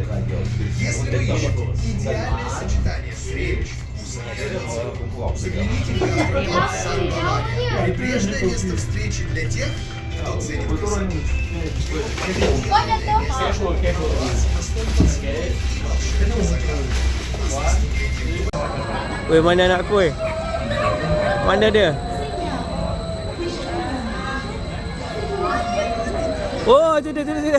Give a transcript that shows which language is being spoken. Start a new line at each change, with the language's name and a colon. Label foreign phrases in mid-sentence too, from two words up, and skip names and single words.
Russian: Если вы ищете идеальное сочетание зрелищ, вкуса и традиций, загляните в гастроклуб Сан-Бавария. Прибрежное место встречи для тех, кто ценит красоту.
Malay: Weh, mana anak aku weh? Mana dia? Oh, tu dia.